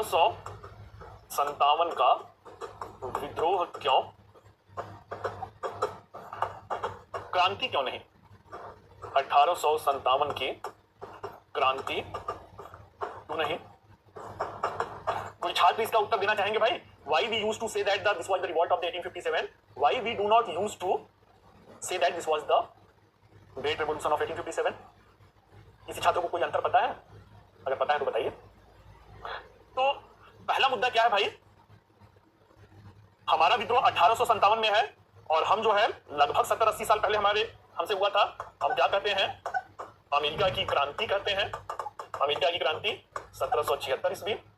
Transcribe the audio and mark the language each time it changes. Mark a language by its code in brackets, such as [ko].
[hi] 1857 का विद्रोह क्यों, क्रांति क्यों नहीं। 1857 की क्रांति क्यों नहीं। कोई छात्र इसका उत्तर देना चाहेंगे भाई। [en] Why we used to say that this was the revolt of the 1857? Why we do not used to say that this was the Great Revolution of 1857? [hi] किसी छात्र को कोई अंतर पता है? अगर पता है तो बताइए। तो पहला मुद्दा क्या है भाई, हमारा विद्रोह 1857 में है और हम जो है लगभग 70-80 साल पहले हमसे हुआ था। हम क्या कहते हैं, अमेरिका की क्रांति कहते हैं। अमेरिका की क्रांति 1776 ईस्वी।